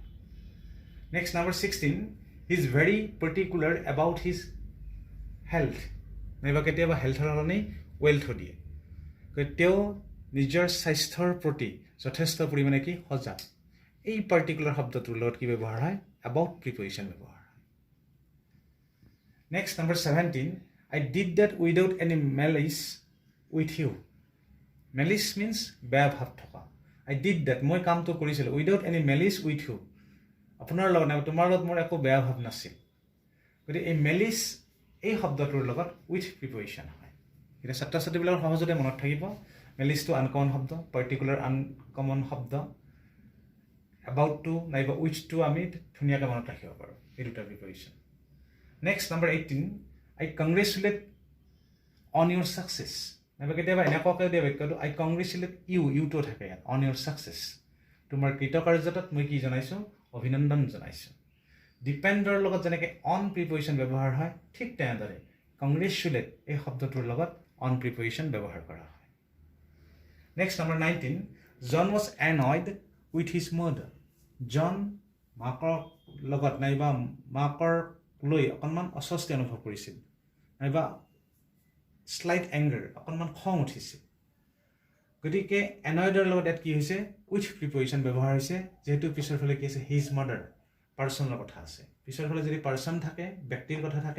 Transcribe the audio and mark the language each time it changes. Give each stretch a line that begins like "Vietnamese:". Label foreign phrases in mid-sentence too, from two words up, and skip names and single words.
English: next number
Assamese: 16
English: he is very particular about his health
Assamese: নাইবা কেতিয়াবা হেল্থৰ কাৰণেই ৱেল্থো দিয়ে তেওঁ নিজৰ স্বাস্থ্যৰ প্ৰতি যথেষ্ট পৰিমাণে কি সজাগ এই পাৰ্টিকুলাৰ শব্দটোৰ লগত কি ব্যৱহাৰ হয়
English: about preposition
Assamese: ব্যৱহাৰ হয়
English: next number
Assamese: 17
English: I did that without any malice with you. Malice means
Assamese: বেয়া ভাৱ থকা
English: I did that
Assamese: মই কামটো কৰিছিলোঁ
English: without any malice with you
Assamese: আপোনাৰ লগত নাই তোমাৰ লগত মোৰ একো বেয়া ভাৱ নাছিল গতিকে এই malice এই শব্দটোৰ লগত
English: with preposition
Assamese: হয় এতিয়া ছাত্ৰ ছাত্ৰীবিলাকৰ সহজতে মনত থাকিব malice টো আনকমন শব্দ পাৰ্টিকুলাৰ আনকমন শব্দ
English: about to
Assamese: নাইবা
English: with to
Assamese: আমি ধুনীয়াকৈ মনত ৰাখিব পাৰোঁ এই দুটা preposition
English: next number
Assamese: 18
English: I congratulate on your success
Assamese: নাইবা কেতিয়াবা এনেকুৱাকৈ দিয়া বাক্যটো
English: I congratulate you to
Assamese: থাকে ইয়াত
English: on your success
Assamese: তোমাৰ কৃতকাৰ্যতাত মই কি জনাইছোঁ অভিনন্দন জনাইছোঁ ডিপেণ্ডৰ লগত যেনেকৈ
English: on preposition
Assamese: ব্যৱহাৰ হয় ঠিক তেনেদৰে congratulate এই শব্দটোৰ লগত
English: on preposition
Assamese: ব্যৱহাৰ কৰা হয়
English: next number
Assamese: 19
English: John was annoyed with his mother
Assamese: জন মাকৰ লগত নাইবা মাকৰ লৈ অকণমান অস্বস্তি অনুভৱ কৰিছিল নাইবা
English: slight anger
Assamese: অকণমান খং উঠিছিল গতিকে এনয়ডৰ লগত ইয়াত কি হৈছে
English: with preposition
Assamese: ব্যৱহাৰ হৈছে যিহেতু পিছৰ ফালে কি আছে
English: his mother
Assamese: পাৰ্চনৰ কথা আছে পিছৰ ফালে যদি পাৰ্চন থাকে ব্যক্তিৰ কথা থাকে